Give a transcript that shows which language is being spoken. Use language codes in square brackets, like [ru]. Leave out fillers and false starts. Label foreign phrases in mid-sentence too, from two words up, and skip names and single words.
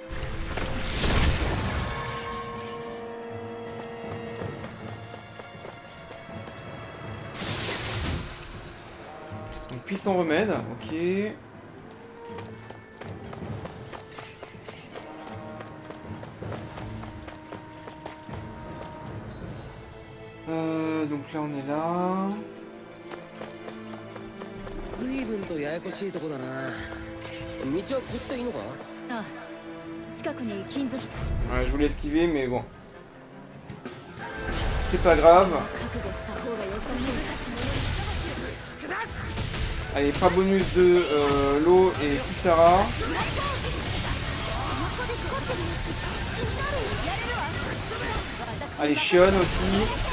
[fr] Donc, puissant remède, ok. Donc là on est là. [ja] 随分とややこしいとこだな。道はこっちでいいのか？ああ、近くに金属 [fr] Ouais, je voulais esquiver mais bon. C'est pas grave. Allez, pas bonus de l'eau et Kisara. Allez, Shion aussi.